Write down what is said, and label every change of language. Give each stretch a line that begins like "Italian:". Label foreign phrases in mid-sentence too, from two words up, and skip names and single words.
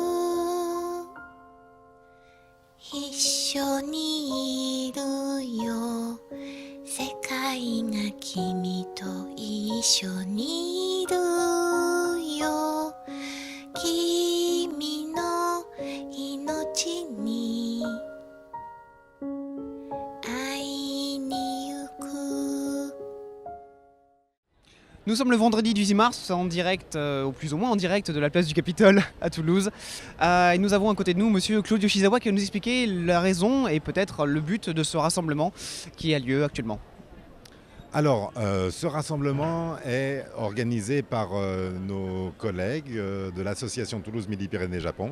Japanese: 一緒にいるよ世界が君と一緒にいるよ君の命に会いに行く
French: Nous sommes le vendredi 18 mars, en direct, ou plus ou moins en direct de la place du Capitole à Toulouse. Et nous avons à côté de nous monsieur Claude Yoshizawa qui va nous expliquer la raison et peut-être le but de ce rassemblement qui a lieu actuellement. Alors, ce rassemblement est organisé par nos collègues de l'association Toulouse Midi-Pyrénées-Japon.